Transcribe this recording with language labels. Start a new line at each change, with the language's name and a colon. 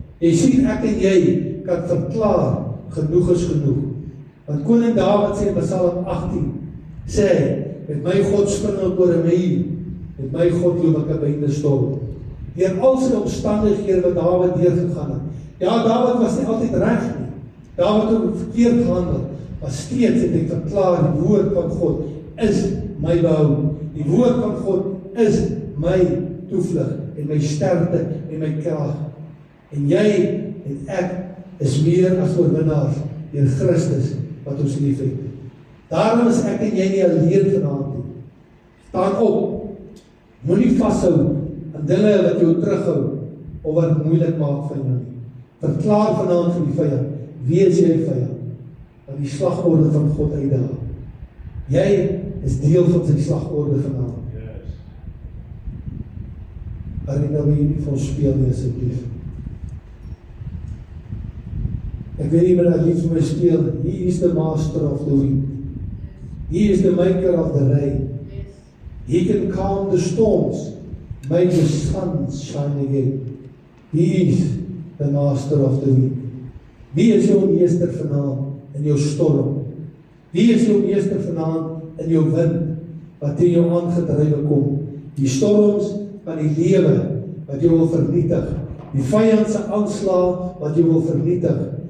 Afrikaans: Jy sien, ek en jy kan verklaar, genoeg is genoeg. Want koning Dawid sê in Psalm 18, sê hy, met my God spring ek oor 'n muur, met my God loop ek 'n bende storm. Deur al sy omstandighede wat Dawid deurgegaan het. Ja, Dawid was nie altyd reg nie. Dawid het verkeerd gehandel, maar steeds het hy verklaar, die woord van God is my behou. Die woord van God is my toevlug en my sterkte en my krag. En jy en ek is meer as oorwinnaars deur Christus wat ons liefhet. Daarom is ek en jy nie alleen vanaand nie. Staan op. Moenie vashou aan dinge wat jou terughou of wat moeilik maak van jou nie. Verklaar vanaand vir die vyand, wie is jy vyand? Dat die slagorde van God uitdaag. Jy is deel van sy slagorde vanaand. Arina, wil jy nie vir ons speel nie asseblief? Ek weet nie wat hy lief vir my speel.
English: He is the master of the wind. He is the maker of the rain. He can calm the storms, make the sun shine again. He is the master of the wind.
Afrikaans: Wie is jou meester vanaand in jou storm? Wie is jou meester vanaand in jou wind, wat teen jou aangedrywe kom? Die storms van die lewe, wat jou wil vernietig. Die vyand se aanslag, wat jou wil vernietig.